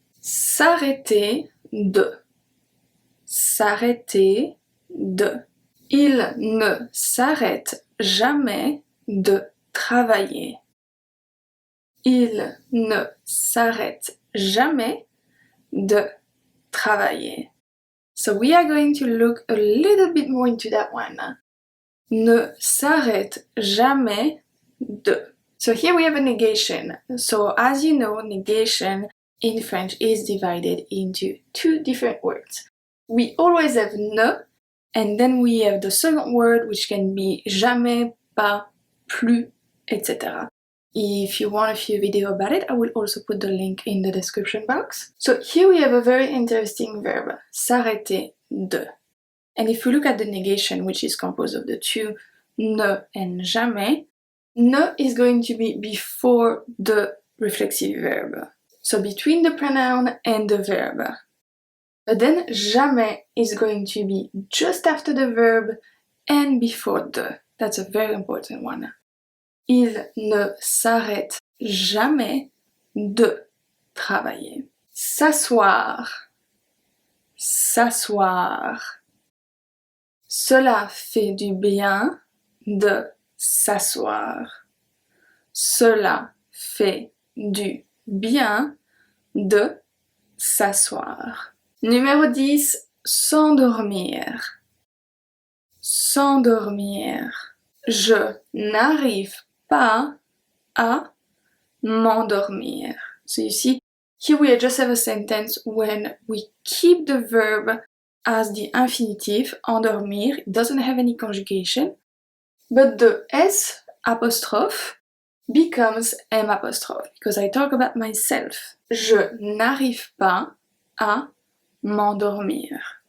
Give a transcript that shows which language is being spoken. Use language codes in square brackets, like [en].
[fr] S'arrêter de. S'arrêter de. Il ne s'arrête jamais de travailler. Il ne s'arrête jamais de travailler. [en] So we are going to look a little bit more into that one. [fr] Ne s'arrête jamais de. [en] So here we have a negation. So as you know, negation in French is divided into two different words. We always have ne, and then we have the second word, which can be jamais, pas, plus, etc. If you want a few videos about it, I will also put the link in the description box. So here we have a very interesting verb, s'arrêter de. And if we look at the negation, which is composed of the two ne and jamais, ne is going to be before the reflexive verb. So between the pronoun and the verb. But then jamais is going to be just after the verb and before the. That's a very important one. [fr] Il ne s'arrête jamais de travailler. S'asseoir. S'asseoir. Cela fait du bien de s'asseoir. Cela fait du bien de s'asseoir. Numéro 10, s'endormir. S'endormir. Je n'arrive pas à m'endormir. [en] So you see, here we just have a sentence when we keep the verb as the infinitive, endormir. It doesn't have any conjugation, but the S apostrophe becomes M apostrophe, because I talk about myself. [fr] Je n'arrive pas à m'endormir.